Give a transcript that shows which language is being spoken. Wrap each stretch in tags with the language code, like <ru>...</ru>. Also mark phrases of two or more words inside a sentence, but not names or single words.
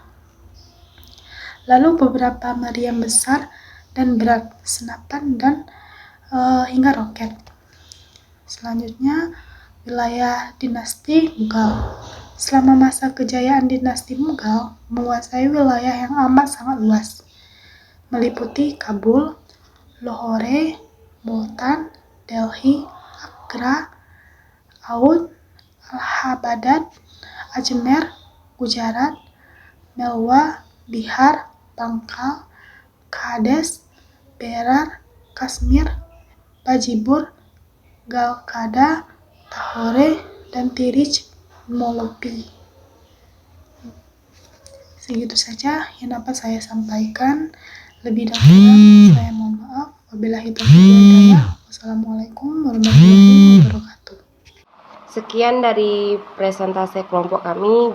<id>Lalu beberapa meriam besar dan berat, senapan, dan hingga roket. Selanjutnya, wilayah dinasti Mughal. Selama masa kejayaan dinasti Mughal menguasai wilayah yang amat sangat luas, meliputi Kabul, Lahore, Multan, Delhi, Agra, Oudh, Allahabad, Ajmer, Gujarat, Melwa, Bihar, Bangkal, Kades, Berar, Kashmir, Bajipur, Galkada, Tahore, dan Tirich Molopi. Segitu saja yang dapat saya sampaikan. Lebih dan kurang saya mohon maaf.</id> <ar>وبالله التوفيق والهداية. والسلام عليكم ورحمة الله وبركاته.</ar> <id>Sekian dari presentasi kelompok kami.</id>